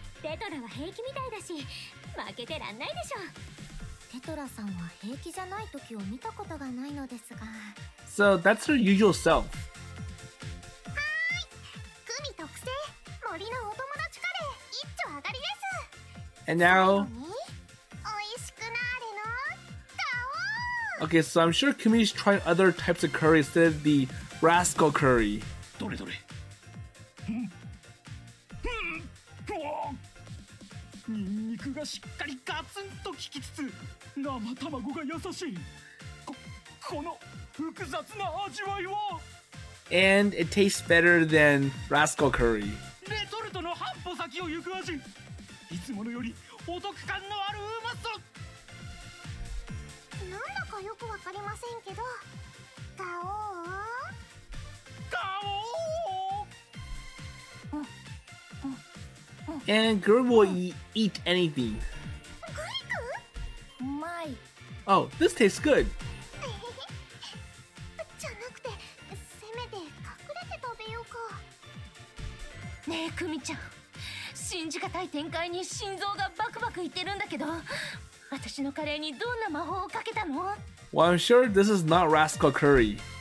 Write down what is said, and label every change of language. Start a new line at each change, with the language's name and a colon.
Japanese: テトラは平気みたいだし負けてらんないでしょ。テトラさんは平気じゃない時を見たことがないのですが。
English: So that's her usual self.
Japanese: クミ特製森のお友達カレー一丁上がりです。
English: And now,
Japanese: おいしくなーれの。
English: okay, so I'm sure Kumi's trying other types of curry instead of the Rascal Curry.
Japanese: どれどれ。ニンニクがしっかりガツンと効きつつ生卵が優しい。この複雑な味わいは。
English: And it tastes better than Rascal Curry.
Japanese: レトルトの半歩先を行く味。いつものよりお得感のあるうまさ。なんだかよくわかりませんけど、ガオー。
English: And girl will eat anything.
Japanese: うまい。
English: Oh, this tastes good.
Japanese: じゃなくて、せめて隠れて食べようか。ねえクミちゃん、信じがたい展開に心臓がバクバクいってるんだけど、私のカレーにどんな魔法をかけたの？
English: Well, I'm sure this is not Rascal Curry.